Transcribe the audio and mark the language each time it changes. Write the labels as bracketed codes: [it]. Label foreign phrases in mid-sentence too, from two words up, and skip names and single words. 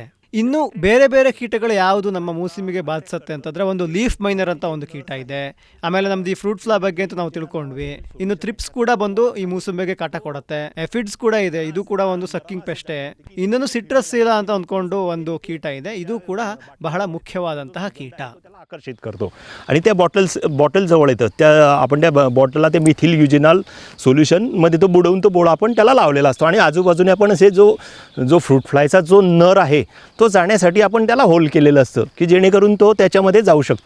[kn] ಇನ್ನು ಬೇರೆ ಬೇರೆ ಕೀಟಗಳು ಯಾವುದು ನಮ್ಮ ಮೂಸಂಬಿಗೆ ಬಾಧಿಸುತ್ತೆ ಅಂತಂದರೆ, ಒಂದು [en] leaf miner [kn] ಅಂತ ಒಂದು ಕೀಟ ಇದೆ. ಆಮೇಲೆ ನಮ್ದು ಈ [en] fruit fly [kn] ಬಗ್ಗೆ ಅಂತ ನಾವು ತಿಳ್ಕೊಂಡ್ವಿ. ಇನ್ನು ಥ್ರಿಪ್ಸ್ ಕೂಡ ಬಂದು ಈ ಮೂಸಂಬಿಗೆ ಕಾಟ ಕೊಡುತ್ತೆ. ಎಫಿಡ್ಸ್ ಕೂಡ ಇದೆ, ಇದು ಕೂಡ ಒಂದು [en] sucking pest. [kn] ಇನ್ನೊಂದು [en] citrus psylla [kn] ಅಂತ ಅಂದ್ಕೊಂಡು ಒಂದು ಕೀಟ ಇದೆ, ಇದು ಕೂಡ ಬಹಳ ಮುಖ್ಯವಾದಂತಹ ಕೀಟ. [mr] आकर्षित करतो आणि त्या बॉटल जवळ येतं, त्या आपण त्या बॉटलला ते [en] methyl eugenol [mr] सोल्युशनमध्ये तो बुडवून तो बोळा आपण त्याला लावलेला असतो आणि आजूबाजूने आपण असे जो फ्रूट फ्लायचा जो नर आहे तो जाण्यासाठी आपण त्याला होल केलेलं असतं की जेणेकरून तो त्याच्यामध्ये जाऊ शकतो.